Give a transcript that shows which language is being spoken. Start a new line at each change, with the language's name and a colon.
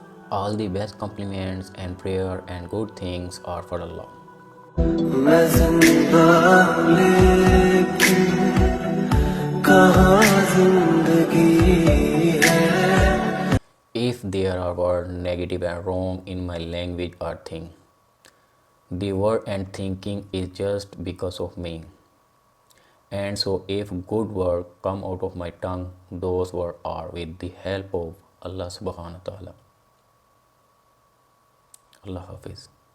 English: All the best compliments and prayer and good things are for Allah.
Urdu: میں زندہ لیکن کہاں زندگی ہے.
English: If there are words negative and wrong in my language or thing, the word and thinking is just because of me. And so if good words come out of my tongue, those words are with the help of Allah subhanahu wa ta'ala. Allah Hafiz.